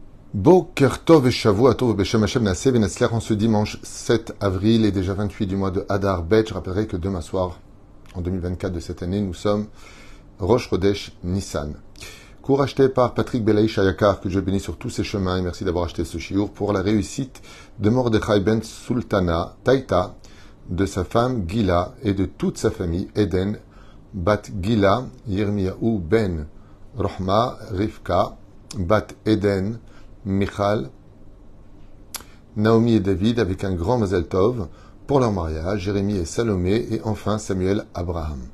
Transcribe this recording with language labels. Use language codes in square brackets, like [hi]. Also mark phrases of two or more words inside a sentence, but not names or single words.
[he] בוקר טוב [fr] et [he] שבוע טוב בשם השם נעשה ונצליח [fr] en ce dimanche 7 avril et déjà 28 du mois de Adar Bet. Je rappellerai que demain soir, en 2024 de cette année, nous sommes [he] ראש חודש ניסן. [fr] Cours acheté par Patrick Belaïch Ayakar, que je bénis sur tous ses chemins et merci d'avoir acheté ce shiur pour la réussite de Mordechai Ben Sultana Taïta, de sa femme Gila et de toute sa famille Eden, Bat Gila, Yirmiyahu Ben Rohma, Rivka, Bat Eden, Michal, Naomi et David avec un grand [he] מזל טוב [fr] pour leur mariage, Jérémie et Salomé et enfin Samuel Abraham.